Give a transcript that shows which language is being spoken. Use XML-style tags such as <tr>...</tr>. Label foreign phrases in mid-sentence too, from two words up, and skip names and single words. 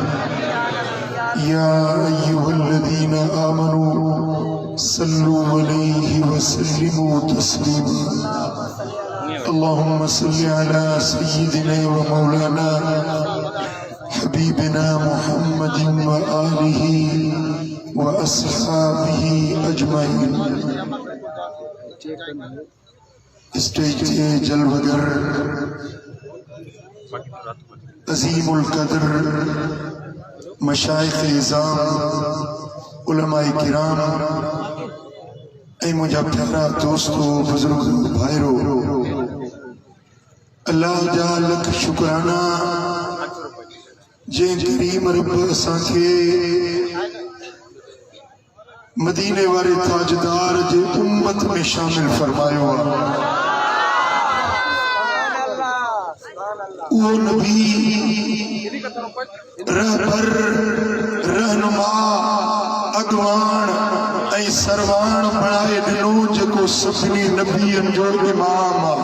<ar>يا أيها الذين آمنوا صلوا عليه وسلموا تسليما اللهم صل على سيدنا ومولانا حبيبنا محمد وآله وأصحابه أجمعين</ar> <ur>اسٹیج جلوہ گر عظیم القدر مشائخ عظام علمائے کرام</ur> <sd>ऐ मुझा प्यारा दोस्तों बुजुर्ग भाईरो अल्लाह जा लख शुक्राना जे करीम रब असांखे मदीने वाले ताजदार जे उम्मत में शामिल फरमायो वो नबी रहबर रहनुमा अगवान ऐं सरवान बणाए ॾिनो जेको सभिनी नबियनि जो इमाम</sd>